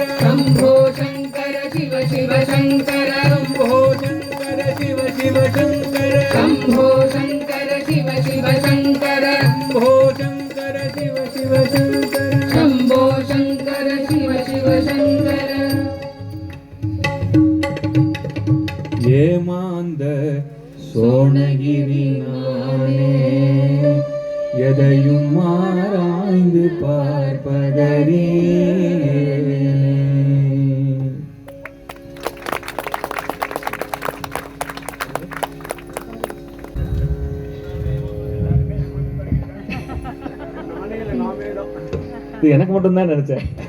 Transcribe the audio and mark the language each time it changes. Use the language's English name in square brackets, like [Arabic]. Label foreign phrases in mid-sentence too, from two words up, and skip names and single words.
[Sanskrit] शम्भो शङ्कर शिव शिव शङ्कर शम्भो शङ्कर शिव शिव शङ्कर शम्भो शङ्कर शिव शिव शङ्कर शम्भो शङ्कर शिव शिव शङ्कर शम्भो शङ्कर शिव शिव शङ्कर [Tamil] ஏமாந்த சோணகிரி நானே எதையும் ஆராய்ந்து பார்ப்பதறியேனே இது எனக்கு மட்டும்தான் நினைச்சேன்.